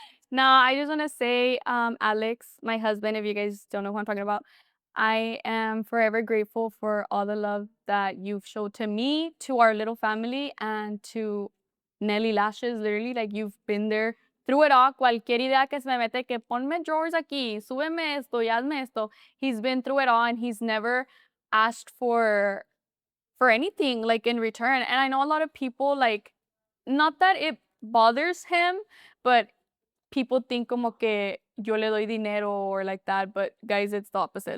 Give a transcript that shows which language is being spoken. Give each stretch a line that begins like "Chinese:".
English: No, I just want to say, Alex, my husband, if you guys don't know who I'm talking about, I am forever grateful for all the love that you've showed to me, to our little family, and to Nelly Lashes. Literally, like you've been there through it all.
Spanish: Cualquier idea que se me mete, que ponme drawers aquí, súbeme esto, y hazme esto.
English: He's been through it all, and he's never asked for anything like in return. And I know a lot of people like, not that it bothers him, but people think
Spanish: como que yo le doy dinero
English: or like that, but guys, it's the opposite.